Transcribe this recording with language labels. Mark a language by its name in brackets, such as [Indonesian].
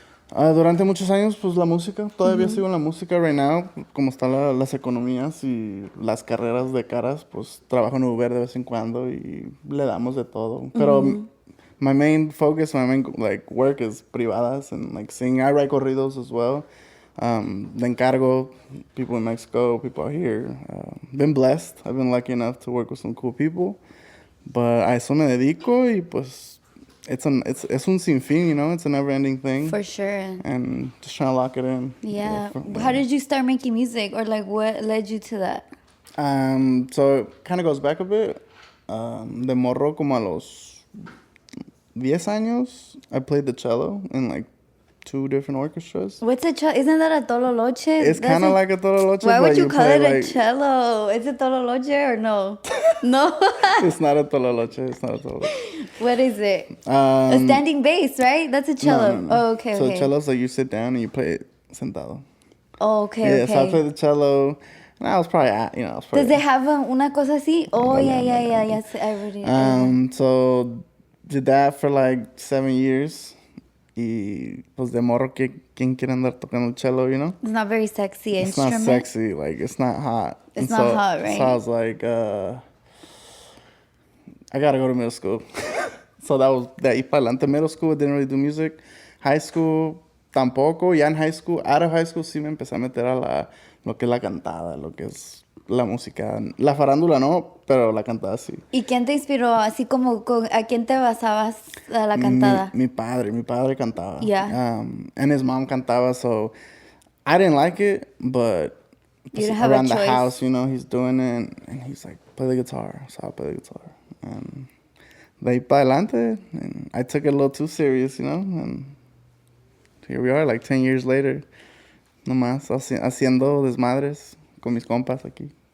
[Spanish] Durante muchos años, pues la música. Todavía sigo en la música [English] right now. [Spanish] Como están las economías y las carreras de caras, pues trabajo en Uber de vez en cuando y le damos de todo. [English] Pero my main focus, work is privadas and like singing. I write corridos as well. [Spanish] De encargo, [English] people in Mexico, people out here. Been blessed. I've been lucky enough to work with some cool people. [Spanish] But a eso me dedico y pues es un sinfín, [English] you know? It's a never-ending thing. For sure. And just trying to lock it in. Yeah. How did you start making music? Or like what led you to that? So it kind of goes back a bit. [Spanish] De morro como a los 10 años, [English] I played the cello in like 2 different orchestras. What's a cello? Isn't that a tololoche? It's kind of like a tololoche. Why would you call it a cello? Is it tololoche or no? No? It's not a tololoche. What is it? A standing bass, right? That's a cello. No. Oh, okay. So cello's like you sit down and you play it sentado. Oh, okay. Yeah, so I played the cello. And I was probably Does it have [Spanish] una cosa así? [English] Oh, yeah. Yes, I already. So did that for like 7 years. [Spanish] Y pues de morro, ¿quién quiere andar tocando el cello, [English] you know? It's not very sexy instrument. It's not sexy, like, it's not hot. It's not hot, right? So I was like, I gotta go to middle school. So that was, [Spanish] de ahí para adelante. [English] Middle school, I didn't really do music. [Spanish] High school, tampoco. Ya en high school, [English] out of high school, [Spanish] sí me empecé a meter a lo que es la cantada, lo que es la música. La farándula no, pero la cantada sí. ¿Y quién te inspiró? Así como, ¿a quién te basabas a la cantada? Mi padre cantaba. [English] Yeah. And his mom cantaba, so I didn't like it, but around the house, you know, he's doing it, and he's like, play the guitar. So I'll play the guitar. And [Spanish] de ahí para adelante, [English] and I took it a little too serious, you know, and here we are, like 10 years later, [Spanish] nomás haciendo desmadres con mis compas aquí.